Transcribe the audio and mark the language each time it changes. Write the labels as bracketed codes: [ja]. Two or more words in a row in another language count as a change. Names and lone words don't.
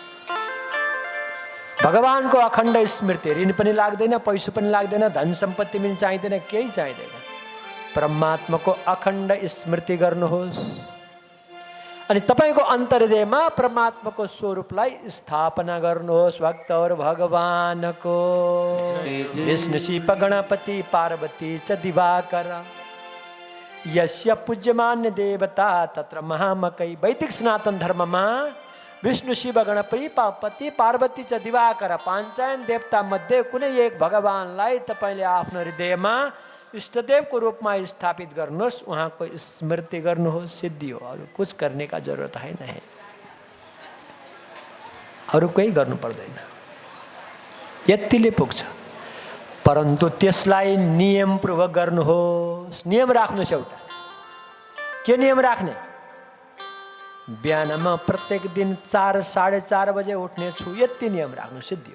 [ne] भगवानको अखण्ड स्मृति, ऋण पनि लाग्दैन, पैसा पनि लाग्दैन, धन सम्पत्ति पनि चाहिँदैन, केही चाहिँदैन। परमात्माको अखण्ड स्मृति गर्नुहोस् अनि तपाईँको अन्तर्हृदयमा परमात्माको स्वरूपलाई स्थापना गर्नुहोस् भक्तौर भगवानको। [sa] विष्णु शिव गणपति पार्वती च दिवाकर यस्य पूज्यमान्य देवता तत्र महामकै। [ne] वैदिक सनातन धर्ममा विष्णु शिव गणपति पार्वती च दिवाकर पाञ्चायन देवता मध्ये कुनै एक भगवानलाई तपाईँले आफ्नो हृदयमा इष्टदेवको रूपमा स्थापित गर्नुहोस्, उहाँको स्मृति गर्नुहोस्, सिद्धि हो। [hi] अरू कुछ करने का जरुरत है नहीं, [ne] अरू केही गर्नु पर्दैन, यतिले पुग्छ। परन्तु त्यसलाई नियमपूर्वक गर्नुहोस्। नियम राख्नुहोस् एउटा। के नियम राख्ने? बिहानमा प्रत्येक दिन 4 साढे 4 बजे उठ्ने छु, यति नियम राख्नु, सिद्धि हो।